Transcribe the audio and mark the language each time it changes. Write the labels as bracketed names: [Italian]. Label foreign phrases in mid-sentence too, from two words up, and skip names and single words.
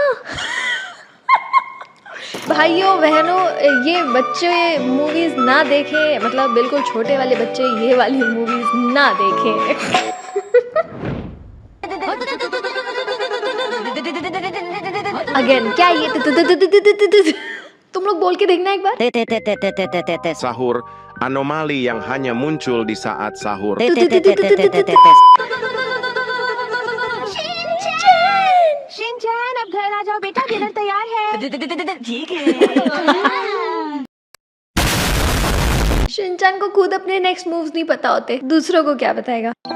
[Hindi] भाइयों बहनों, ये बच्चे मूवीज ना देखें, मतलब बिल्कुल छोटे वाले बच्चे ये वाली मूवीज ना देखें। अगेन क्या ये तुम लोग बोल के देखना एक बार। [Indonesian] Sahur, anomali yang hanya muncul di saat sahur. [Hindi] शिनचैन अब घर आ जाओ बेटा, डिनर तैयार है। ठीक है। शिनचैन को खुद अपने [English] next moves [Hindi] नहीं पता होते, दूसरों को क्या बताएगा।